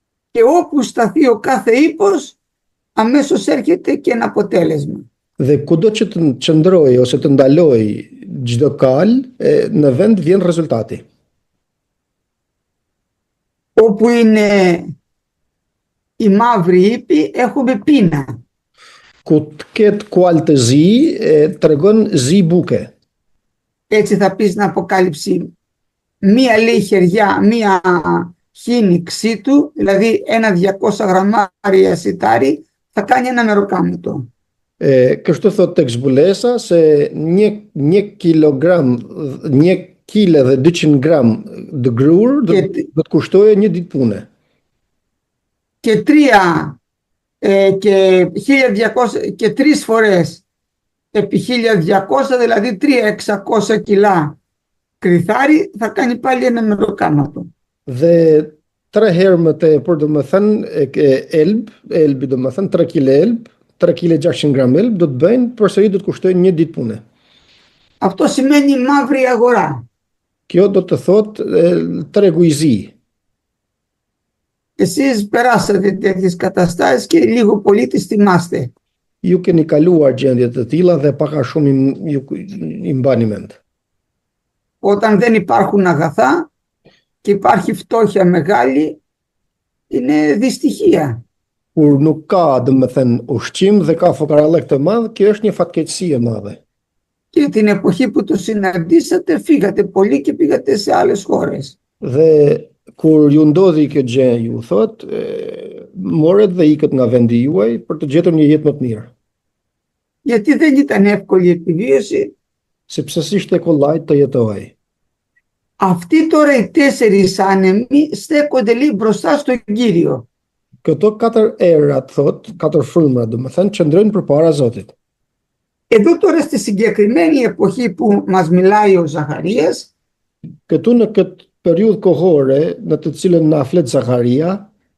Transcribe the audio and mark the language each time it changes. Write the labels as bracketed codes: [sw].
[el] Και όπου σταθεί ο κάθε ύπος, αμέσως έρχεται και ένα αποτέλεσμα. [sq] Dhe kudo që të qëndrojë ose të ndalojë çdo kal, në vend vjen rezultati. [el] Όπου είναι οι μαύροι ύποι, έχουμε πείνα. [sq] Ku të ketë kual të zi, tregon zi buke. [el] Έτσι θα πει στην Αποκάλυψη, μία λέει χεριά, μία χίνη ξύτου, δηλαδή ένα 200 γραμμάρια σιτάρι, θα κάνει ένα μεροκάματο. [sq] Kështu thot tek zbulesa se 1 kilogram, 1 kile dhe 200 gram dë grur do të kushtojë një ditë pune. [el] Και 1200 και 3 φορές επί 1200, δηλαδή 3.600 κιλά κρυθάρι, θα κάνει πάλι ένα μεροκάματο. [sq] Dhe 3 herë më tepër, do të thënë elbi do të thënë 3 kg elb, 3 kg 600 gram elb do të bëjnë përsëri do të kushtojnë një ditë pune. [el] Αυτό σημαίνει μαύρη αγορά. [sq] Kjo do të thotë tregu i zi. [el] Εσείς περάσατε τέτοιες καταστάσεις και λίγο πολύ τις θυμάστε. [sq] Ju keni kaluar gjendje të tilla dhe pak a shumë i mbani mend. [el] Όταν δεν υπάρχουν αγαθά και υπάρχει φτώχεια μεγάλη, είναι δυστυχία. [sq] Kur nuk ka, domethënë, ushqim dhe ka fokarallëk të madh, kjo është një fatkeqësi e madhe. [el] Και την εποχή που το συναντήσατε, φύγατε πολύ και πήγατε σε άλλες χώρες. [sq] Dhe kur ju ndodhi kjo gjë, ju thot, morët dhe ikët nga vendi juaj për të gjetur një jetë më të mirë. [el] Γιατί δεν ήταν εύκολη η επιβίωση. [sq] Sepse s'ishte kollajt të jetohej. [el] Αυτοί τώρα οι 4 άνεμοι στέκονται λίγο μπροστά στον Κύριο. [sq] Këto 4 erat, thot, 4 frymra, domethënë, qëndrojnë përpara Zotit. [el] Εδώ τώρα στη συγκεκριμένη εποχή που μας μιλάει ο Ζαχαρίας, [sq] Këtu në këtë periudhë kohore në të cilën na flet Zakaria,